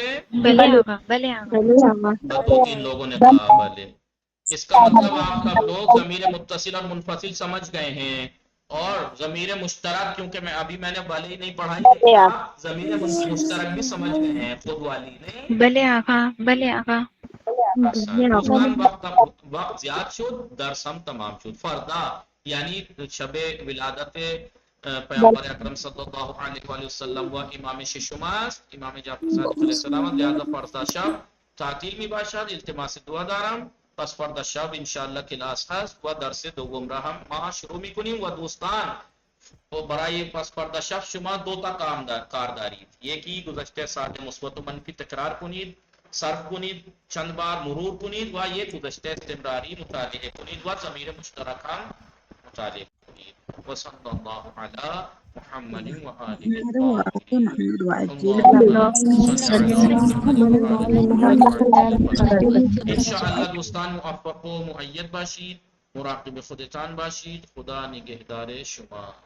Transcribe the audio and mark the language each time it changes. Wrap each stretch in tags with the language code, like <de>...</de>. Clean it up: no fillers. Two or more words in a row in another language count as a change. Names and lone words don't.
<fa>بلے آقا بلے آقا بلے آقا</fa> <ur>بس دو تین لوگوں نے کہا بھلے اس کا مطلب آپ سب لوگ ضمیر متصل اور منفصل سمجھ گئے ہیں اور ضمیر مشترک کیونکہ میں نے بھلے ہی نہیں پڑھائی لیکن آپ ضمیر مشترک بھی سمجھ گئے ہیں خود والی نہیں</ur> <fa>بلے آقا بلے آقا</fa> <ur>اچھا</ur> <fa>بلے آقا دوستان وقت زیاد شد درس ہم تمام شد فردا یعنی شب ولادت پیامبر اکرم</fa> <ar>صلی اللہ علیہ وآلہ وسلم</ar> <fa>و امام ششماست امام جعفر صادق</fa> <ar>علیہ السلام</ar> <fa>لہذا فردا شب تعطیل می باشد التماس دعا دارم پس فردا شب انشاءاللہ کلاس هست و درس دوم را هم ما شروع میکنیم و دوستان و برای پس فردا شب شما دو تا کار دارید یکی گذشته ساعت مثبت و منفی تکرار کنید صرف کنید چند بار مرور کنید و یک گذشته استمراری مطالعه کنید و ضمیر مشترک هم مطالعه کنید</fa> <ar>و صلی الله علی محمد و آله الطاهرین اللهم صل علی محمد و آل محمد</ar> <fa>انشاءاللہ دوستان موفق و مؤید باشید مراقب خودتان باشید خدا نگهدار شما</fa>